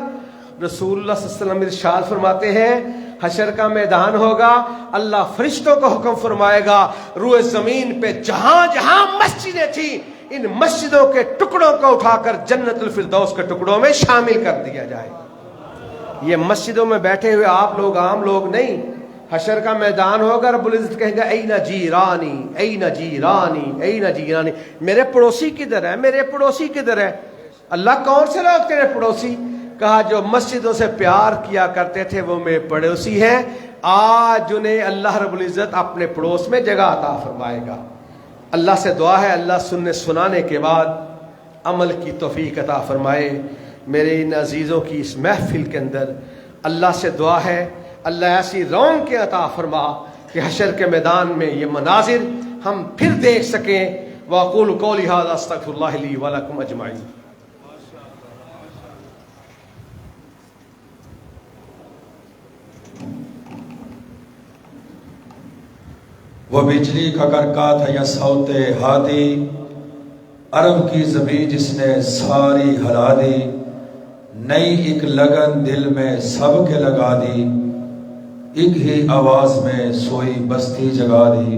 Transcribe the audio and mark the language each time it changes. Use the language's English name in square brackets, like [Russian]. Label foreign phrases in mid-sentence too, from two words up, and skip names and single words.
[Urdu] رسول اللہ [Arabic] صلی اللہ علیہ وسلم [Urdu] ارشاد فرماتے ہیں حشر کا میدان ہوگا، اللہ فرشتوں کو حکم فرمائے گا روئے زمین پہ جہاں جہاں مسجدیں تھیں ان مسجدوں کے ٹکڑوں کو اٹھا کر جنت الفردوس کے ٹکڑوں میں شامل کر دیا جائے. یہ مسجدوں میں بیٹھے ہوئے آپ لوگ عام لوگ نہیں. حشر کا میدان ہوگا، رب العزت کہیں گا [Arabic] اینا جیرانی اینا جیرانی اینا جیرانی، [Urdu] میرے پڑوسی کدھر ہے، میرے پڑوسی کدھر ہے؟ اللہ کون سے لوگ تیرے پڑوسی؟ کہا جو مسجدوں سے پیار کیا کرتے تھے وہ میرے پڑوسی ہیں. آج انہیں اللہ رب العزت اپنے پڑوس میں جگہ عطا فرمائے گا. اللہ سے دعا ہے اللہ سننے سنانے کے بعد عمل کی توفیق عطا فرمائے. میرے ان عزیزوں کی اس محفل کے اندر اللہ سے دعا ہے اللہ ایسی رونق عطا فرما کہ حشر کے میدان میں یہ مناظر ہم پھر دیکھ سکیں. [Arabic] وَأَقُولُ قَوْلِي هَذَا أَسْتَغْفِرُ اللَّهَ لِي وَلَكُمْ أَجْمَعِينَ. [Urdu] وہ بجلی کا کرکا تھا یا صوت ہادی، عرب کی زمین جس نے ساری ہلا دی، نئی ایک لگن دل میں سب کے لگا دی، ایک ہی آواز میں سوئی بستی جگا دی.